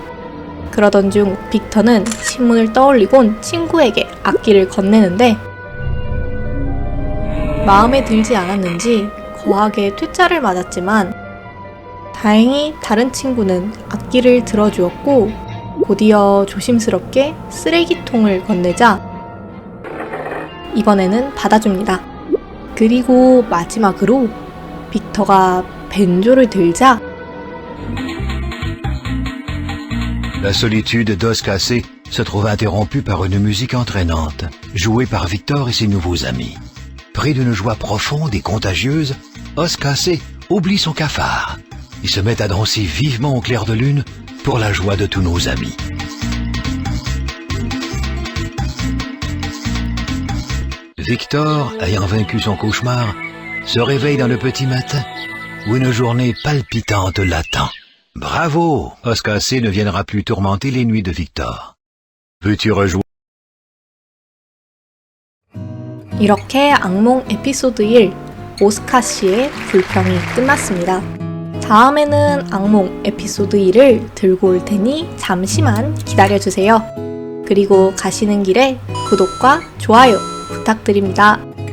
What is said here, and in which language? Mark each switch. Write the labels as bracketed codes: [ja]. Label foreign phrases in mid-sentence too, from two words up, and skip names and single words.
[ko] 그러던 중 빅터는 신문을 떠올리곤 친구에게 악기를 건네는데 마음에 들지 않았는지 거하게 퇴짜를 맞았지만 다행히 다른 친구는 악기를 들어주었고 곧이어 조심스럽게 쓰레기통을 건네자 이번에는 받아줍니다. 그리고 마지막으로 빅터가 벤조를 들자 [fr] La solitude d'Os Cassé se trouve interrompue par une musique entraînante, jouée par Victor et ses nouveaux amis. Pris d'une joie profonde et contagieuse, Os Cassé oublie son cafard. Il se met à danser vivement au clair de lune pour la joie de tous nos amis. Victor, ayant vaincu son cauchemar, se réveille dans le petit matin où une journée palpitante l'attend. Bravo! Os Cassé ne viendra plus tourmenter les nuits de Victor. Veux-tu rejoindre? [ko] 이렇게 악몽 에피소드 1 오스카시의 불평이 끝났습니다. 다음에는 악몽 에피소드 2를 들고 올 테니 잠시만 기다려주세요. 그리고 가시는 길에 구독과 좋아요 부탁드립니다.